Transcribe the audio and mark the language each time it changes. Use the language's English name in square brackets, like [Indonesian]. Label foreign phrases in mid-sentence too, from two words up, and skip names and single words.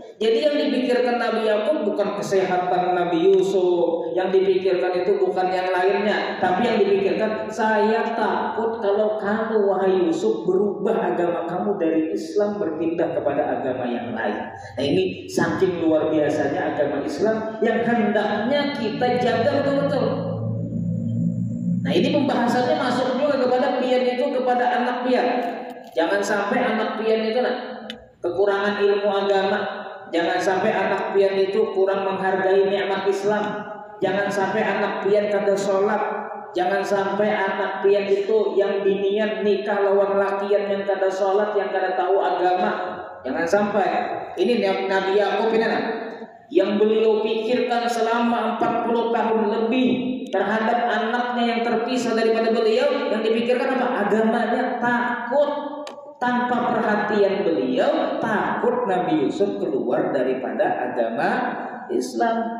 [Indonesian] Jadi yang dipikirkan Nabi Yakub bukan kesehatan Nabi Yusuf, yang dipikirkan itu bukan yang lainnya, tapi yang dipikirkan, saya takut kalau kamu wahai Yusuf berubah agama kamu dari Islam berpindah kepada agama yang lain. Nah ini saking luar biasanya agama Islam yang hendaknya kita jaga betul-betul. [Banjar] Nah ini pembahasannya masuk juga kepada pian itu kepada anak pian. Jangan sampai anak pian itu kekurangan ilmu agama. Jangan sampai anak pian itu kurang menghargai nikmat Islam. Jangan sampai anak pian kada sholat. Jangan sampai anak pian itu yang binian nikah lawan lakian yang kada sholat, yang kada tahu agama. Jangan sampai. [Indonesian] Ini Nabi Yakub ini yang beliau pikirkan selama 40 tahun lebih terhadap anaknya yang terpisah daripada beliau. Yang dipikirkan apa? Agamanya. Takut. Tanpa perhatian beliau, takut Nabi Yusuf keluar daripada agama Islam.